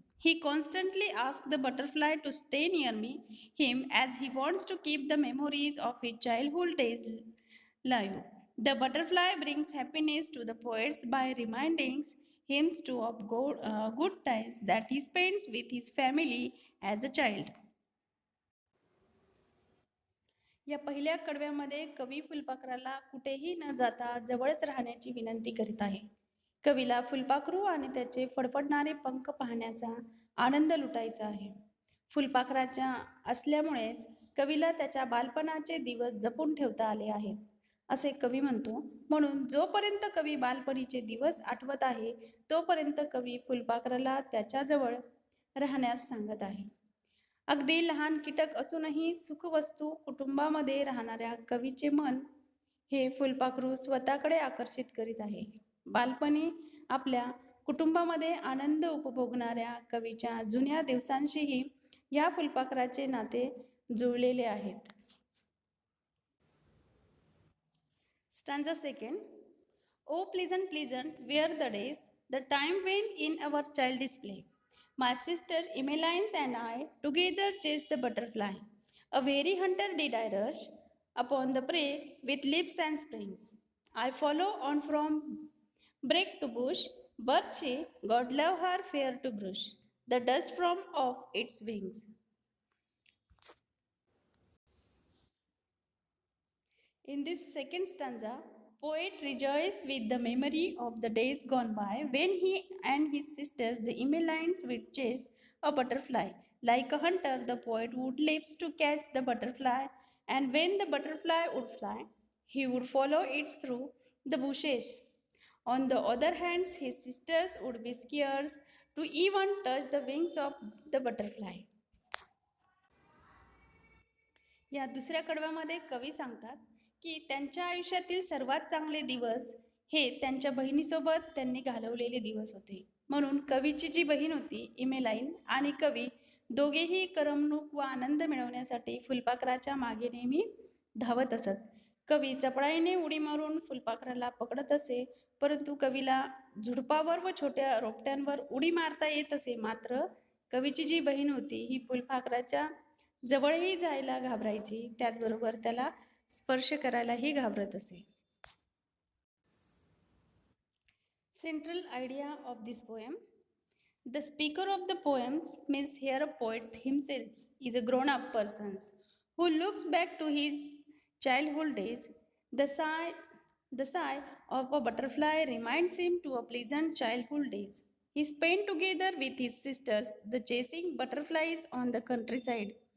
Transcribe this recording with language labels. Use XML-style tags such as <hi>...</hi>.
<en>He constantly asks the butterfly to stay near him as he wants to keep the memories of his childhood days live. The butterfly brings happiness to the poets by reminding him of good times that he spends with his family as a child.</en> <mr>या पहिल्या कडव्यामध्ये कवी फुलपाखराला कुठेही न जाता जवळच राहण्याची विनंती करीत आहे. कवीला फुलपाखरू आणि त्याचे फडफडणारे पंख पाहण्याचा आनंद लुटायचा आहे. फुलपाखराच्या असल्यामुळेच कवीला त्याच्या बालपणाचे दिवस जपून ठेवता आले आहेत असे कवी म्हणतो. म्हणून जोपर्यंत कवी बालपणीचे दिवस आठवत आहे तोपर्यंत कवी फुलपाखराला त्याच्याजवळ राहण्यास सांगत आहे. अगदी लहान कीटक असूनही सुखवस्तू कुटुंबामध्ये राहणाऱ्या कवीचे मन हे फुलपाखरू स्वतःकडे आकर्षित करीत आहे. बालपणी आपल्या कुटुंबामध्ये आनंद उपभोगणाऱ्या कवीच्या जुन्या दिवसांशीही या फुलपाखराचे नाते जुळलेले आहेत.</mr> <en>Stanza second. Oh, pleasant, pleasant, were the days, the time when in our childish play, my sister Emmeline and I together chased the butterfly. A very hunter did I rush upon the prey with lips and springs. I follow on from brake to bush, but she, God love her, fair to brush the dust from off its wings. In this second stanza, poet rejoices with the memory of the days gone by when he and his sisters, the Emmelines, would chase a butterfly. Like a hunter, the poet would leap to catch the butterfly And when the butterfly would fly, he would follow it through the bushes. On the other hand, his sisters would be scared to even touch the wings of the butterfly.</en> <mr>या दुसऱ्या कडव्यामध्ये कवी सांगतात की त्यांच्या आयुष्यातील सर्वात चांगले दिवस हे त्यांच्या बहिणीसोबत त्यांनी घालवलेले दिवस होते. म्हणून कवीची जी बहीण होती इमेलाईन आणि कवी दोघेही करमणूक व आनंद मिळवण्यासाठी फुलपाखराच्या मागे नेहमी धावत असत. कवी चपळाईने उडी मारून फुलपाखराला पकडत असे, परंतु कवीला झुडपावर व छोट्या रोपट्यांवर उडी मारता येत असे. मात्र कवीची जी बहीण होती ही फुलपाखराच्या जवळही जायला घाबरायची, त्याचबरोबर त्याला स्पर्श करायलाही घाबरत असे.</mr> <en>Central idea of this poem. The speaker of the poems means here a poet himself is a grown-up person who looks back to his childhood days. The sigh of a butterfly reminds him to a pleasant childhood days he spent together with his sisters, the chasing butterflies on the countryside.</en>